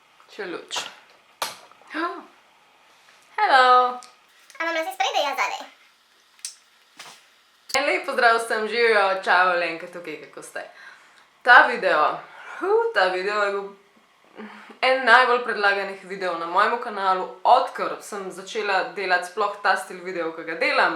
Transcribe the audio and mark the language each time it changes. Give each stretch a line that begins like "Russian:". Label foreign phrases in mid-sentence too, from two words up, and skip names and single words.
Italian: C'è luce. Hello! Ама ме се спреде ја заде.
Slovenian: Lep pozdrav vsem, živijo, čau, Lenka tukaj, kako ste. Ta video je bil en najbolj predlaganih videov na mojem kanalu, odkar sem začela delati sploh ta stil videov, ki ga delam.